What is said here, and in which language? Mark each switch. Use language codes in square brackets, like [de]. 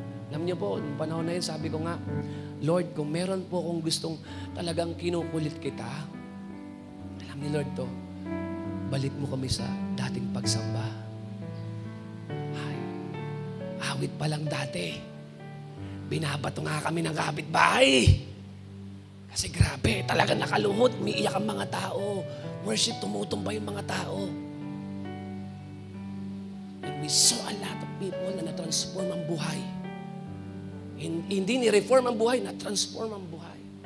[tl] Alam niyo po, nung panahon na yun, sabi ko nga, Lord, kung meron po akong gustong talagang kinukulit kita, alam ni Lord to, balik mo kami sa dating pagsamba. Ay, awit pa lang dati. Binabato nga kami ng kapitbahay. Kasi grabe, talaga nakaluhot. Umiiyak ang mga tao. Worship, tumutumba yung mga tao. [en] And we saw a lot of people [tl] na na-transform ang buhay. Hindi ni-reform ang buhay, na-transform ang buhay.